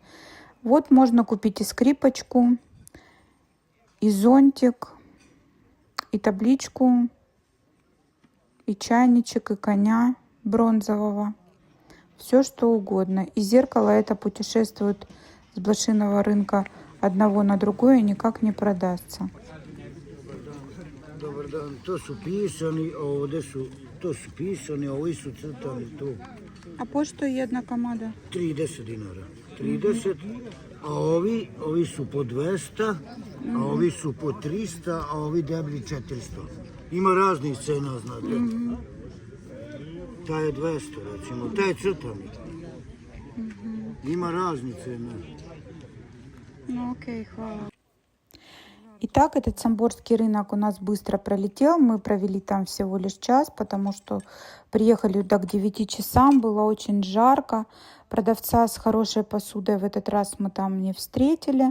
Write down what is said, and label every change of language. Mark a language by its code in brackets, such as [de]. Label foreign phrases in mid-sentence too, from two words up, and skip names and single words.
[ru] Вот можно купить и скрипочку, и зонтик, и табличку, и чайничек, и коня бронзового. Все что угодно. И зеркало это путешествует с блошиного рынка одного на другое и никак не продастся. [sr] Dobar dan, to su pisani, to su pisani, a ovi su crtani tu. [ru] А по что [sr] jedna komada? 30 dinara. 30, a ovi su po 200, a ovi su po 300, a ovi deblji 400. Ima raznih cena, znate. Taj je 200, recimo, taj je crtani. Ima raznih cena. [ru] Ну окей, хвала. Итак, этот самборский рынок у нас быстро пролетел. Мы провели там всего лишь час, потому что приехали туда к 9 часам. Было очень жарко. Продавца с хорошей посудой в этот раз мы там не встретили.